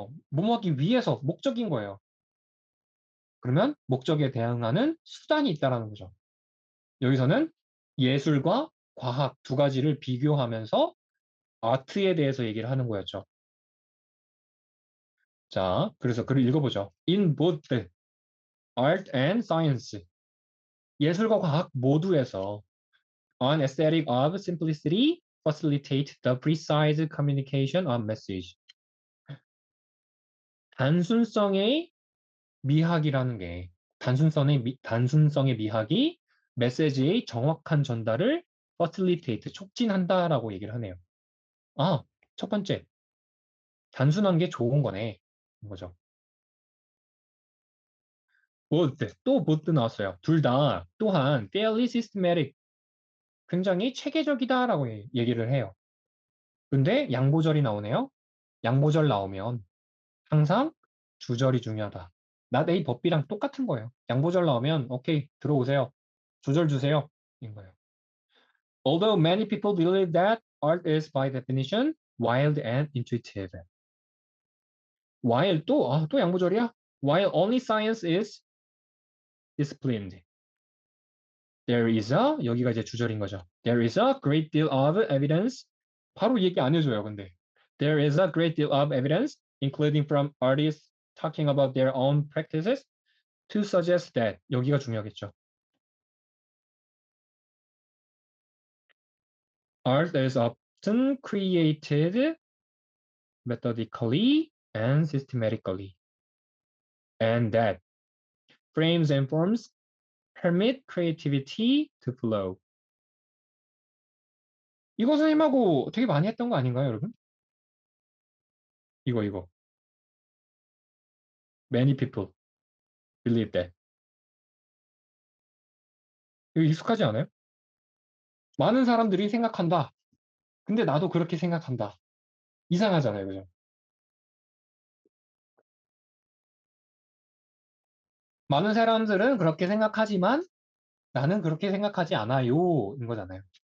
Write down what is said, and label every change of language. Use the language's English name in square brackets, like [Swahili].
[Korean] 뭐뭐 하기 위해서 목적인 거예요. 그러면 목적에 대응하는 수단이 있다라는 거죠. 여기서는 예술과 과학 두 가지를 비교하면서 아트에 대해서 얘기를 하는 거였죠. 자, 그래서 글을 읽어보죠. [English] In both art and science. [Korean] 예술과 과학 모두에서 [English] an aesthetic of simplicity facilitate the precise communication of message. [Korean] 단순성의 미학이라는 게 단순성의 미학이 메시지의 정확한 전달을 facilitate 촉진한다라고 얘기를 하네요. 아, 첫 번째 단순한 게 좋은 거네. 뭐죠? both 또 both 나왔어요. 둘 다 또한 [English] fairly systematic [Korean] 굉장히 체계적이다라고 얘기를 해요. 근데 양보절이 나오네요. 양보절 나오면 항상 주절이 중요하다. not a 법비랑 똑같은 거예요. 양보절 나오면 오케이 들어오세요. 주절 주세요. 인 거예요. [English] Although many people believe that art is by definition wild and intuitive. [Korean] While 또 양보절이야? [English] While only science is disciplined. There is a [Korean] 여기가 이제 주절인 거죠. [English] There is a great deal of evidence. [Korean] 바로 얘기 안 해줘요, 근데. [English] There is a great deal of evidence, including from artists talking about their own practices, to suggest that [Korean] 여기가 중요하겠죠. [English] Art is often created methodically and systematically, and that frames and forms permit creativity to flow. [Korean] 이거 선생님하고 되게 많이 했던 거 아닌가요, 여러분? 이거. [English] Many people believe that. [Korean] 이거 익숙하지 않아요? 많은 사람들이 생각한다. 근데 나도 그렇게 생각한다. 이상하잖아요, 그죠? 많은 사람들은 그렇게 생각하지만 나는 그렇게 생각하지 않아요. 인 거잖아요.